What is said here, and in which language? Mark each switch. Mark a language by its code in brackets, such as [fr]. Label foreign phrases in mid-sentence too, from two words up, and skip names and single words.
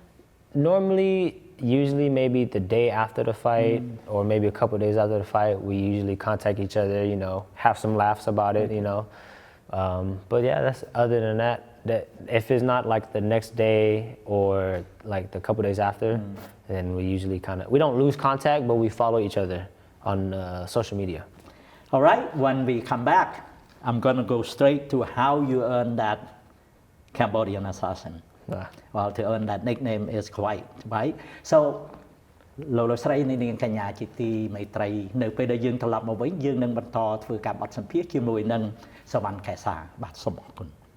[en] Usually maybe the day after the fight or maybe a couple of days after the fight, we usually contact each other, have some laughs about it, But yeah, that's other than that if it's not like the next day or like the couple of days after, then we usually we don't lose contact, but we follow each other on social media. All right, when we come back, I'm going to go straight to how you earned that Cambodian assassin. Well, to earn that nickname is quite, right? So, [km] លោកលោកស្រីនាងកញ្ញាជាទីមេត្រីនៅពេលដែលយើងត្រឡប់មកវិញយើងនឹងបន្តធ្វើការបទសម្ភាសន៍ជាមួយនឹងសវណ្ណកែសាបាទសូមអរគុណ